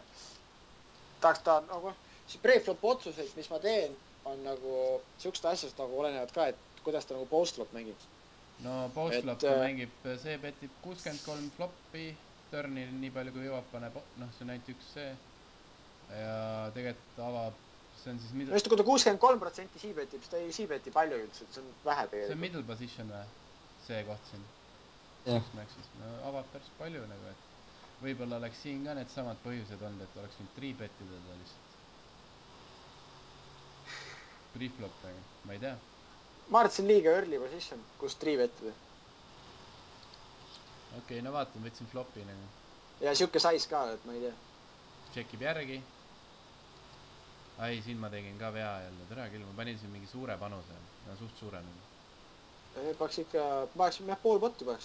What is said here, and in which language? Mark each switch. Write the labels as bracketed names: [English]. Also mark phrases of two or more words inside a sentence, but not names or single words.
[Estonian] tahaks ta nagu , see pre-flop otsuseid , mis ma teen , on nagu siuksed asjad nagu olenevad ka , et kuidas ta nagu post-flop mängib . no post-flop Et, mängib , see petib 63 flop'i , turnil nii palju kui jõuab , paneb , noh , see on ainult üks see . ja tegelikult avab , see on siis no middle , just , kui ta 63% siibetib , siis ta ei siibeti palju üldse , see on vähe see on tegelikult . [English] middle position [Estonian] või ? see koht siin . Jah. Maxis , no avab päris palju nagu , et võib-olla oleks siin ka needsamad põhjused olnud , et oleks võinud 3-bet ida ta lihtsalt . Pre-flop nagu , ma ei tea . ma arvan , et see on liiga [English] early position , [Estonian] kus 3-bettida . okei , no vaatame , võtsin flopi nagu . ja siuke size ka , et ma ei tea . Tšekib järgi . ai , siin ma tegin ka vea jälle , tere küll , ma panin siin mingi suure panuse , no suht suure nagu . paneks ikka , paneksin jah pool potti paneksin .